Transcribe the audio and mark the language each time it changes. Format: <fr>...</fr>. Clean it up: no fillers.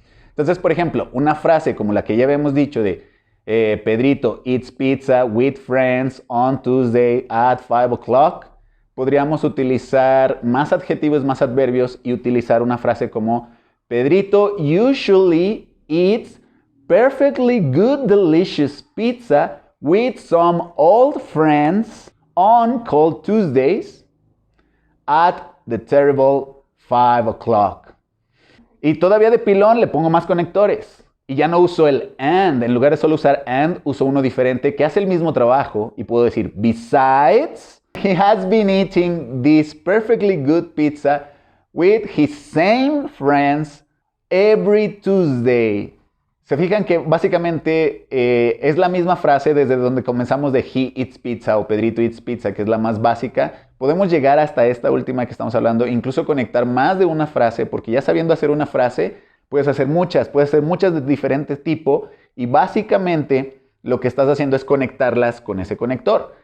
<es>Entonces, por ejemplo, una frase como la que ya habíamos dicho de</es> <en>Pedrito eats pizza with friends on Tuesday at 5 o'clock,</en> <es>podríamos utilizar más adjetivos, más adverbios y utilizar una frase como</es> <en>Pedrito usually eats perfectly good delicious pizza with some old friends on cold Tuesdays at the terrible 5 o'clock.</en> <es>Y todavía de pilón le pongo más conectores. Y ya no uso el and. En lugar de solo usar and, uso uno diferente que hace el mismo trabajo. Y puedo decir,</es> <en>besides, he has been eating this perfectly good pizza with his same friends every Tuesday.</en> <es>Se fijan que básicamente es la misma frase desde donde comenzamos de</es> <en>he eats pizza</en> <es>o</es> <en>Pedrito eats pizza,</en> <es>que es la más básica. Podemos llegar hasta esta última que estamos hablando, incluso conectar más de una frase, porque ya sabiendo hacer una frase, puedes hacer muchas de diferente tipo y básicamente lo que estás haciendo es conectarlas con ese conector.</es>